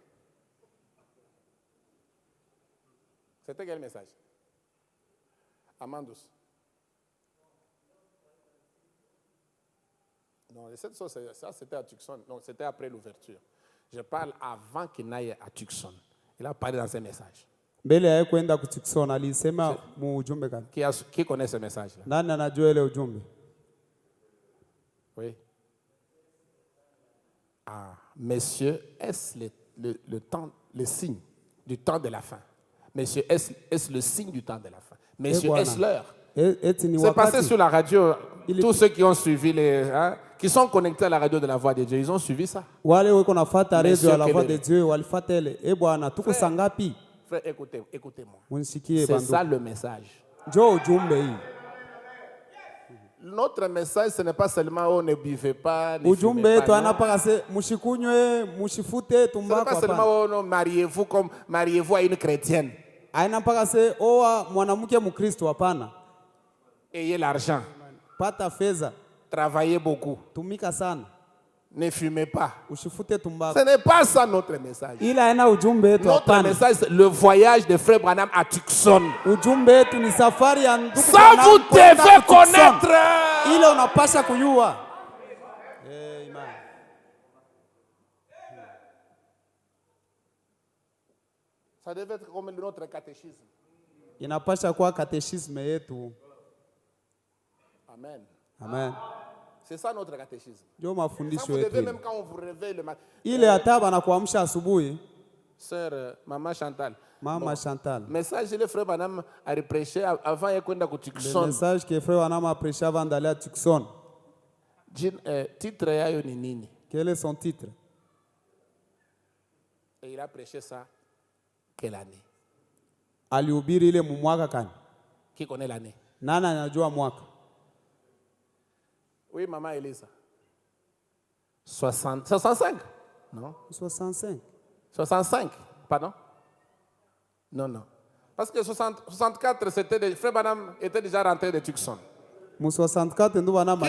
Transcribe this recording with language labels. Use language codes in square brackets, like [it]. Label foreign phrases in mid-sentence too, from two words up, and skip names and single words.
[fr] C'était quel message? Amandus. Non, les 7 choses, ça c'était à Tucson. Non, c'était après l'ouverture. Je parle avant qu'il n'aille à Tucson. Il a parlé dans ses messages. [sw] Mbele ya kwenda ku Tucson alisema mu ujumbe kani? [fr] Qui connaît ce message-là? [sw] Nani anajua ile ujumbe? [fr] Oui. Ah, messieurs, est-ce le temps, le signe du temps de la fin? Messieurs, est-ce le signe du temps de la fin? Messieurs, [sw] Bwana. [fr] est-ce l'heure? [sw] Eti ni [fr] C'est passé [sw] wakati. [fr] sur la radio. Il est- Tous ceux qui ont suivi qui sont connectés à la radio de la Voix de Dieu, ils ont suivi ça. [sw] Wale weko nafuata [fr] Monsieur [sw] radio ya [fr] la voix [sw] Kelele. [fr] de Dieu [sw] walifuata ile. Bwana tuko [fr] Frère. [sw] sangapi? [fr] Frère, écoutez-moi. [sw] Munisikie [fr] C'est ça [sw] bandu. [fr] le message. [sw] Njoo ujumbe hii. [fr] Notre message, ce n'est pas seulement on ne buvez pas, ne [sw] Ujumbe [fr] fumez [sw] wetu [fr] pas. Non. [sw] anapaka se mushikunywe, mushifute [fr] Ce n'est [sw] tumbako [fr] pas seulement [sw] hapana. [fr] on non, mariez-vous à une chrétienne. [sw] Aina mpaka se oa mwanamke Mkristo hapana. [fr] Ayez l'argent. [sw] Pata fedha, [fr] Travaillez beaucoup. [sw] tumika sana. [fr] Ne fumez pas. [sw] Ushifute tumbako. [fr] Ce n'est pas ça notre message. [sw] Ila aina ujumbe wetu [fr] Notre [sw] hapana. [fr] message, c'est le voyage de Frère Branham à Tucson. [sw] Ujumbe wetu ni safari ya ndugu [fr] Ça, [sw] Branham [fr] vous [sw] kwenda [fr] devez [sw] Tucson. [fr] connaître. [sw] Ile unapasha kujua. Amen. [fr] Ça devait être comme notre catéchisme. [sw] Inapasha kuwa katechisme yetu. Amen. Amen. [fr] C'est ça notre catéchisme. [sw] Ndio [fr] Ça, [sw] mafundisho [fr] vous devez [sw] yetu. [fr] même quand on vous réveille le matin. [sw] Ile hata banakuamsha asubuhi, [fr] Sœur, maman Chantal. [sw] mama Chantal. [fr] Message, le frère Branham a prêché avant de [sw] kwenda ku [fr] Le Tucson. message que frère Wanama prêchait avant d'aller à Tucson. [sw] Titre yayo ni nini? [fr] Quel est son titre? Et il a prêché ça quelle année? [sw] Alihubiri ile mu mwaka kani? [fr] Qui connaît l'année? [sw] Nani anajua mwaka? [fr] Oui, maman Elisa. 65? Non? 65. 65, pardon? Non, non. Parce que 64, frère Branham était déjà rentré de Tucson. [sw] Mu 64 ndio Wanama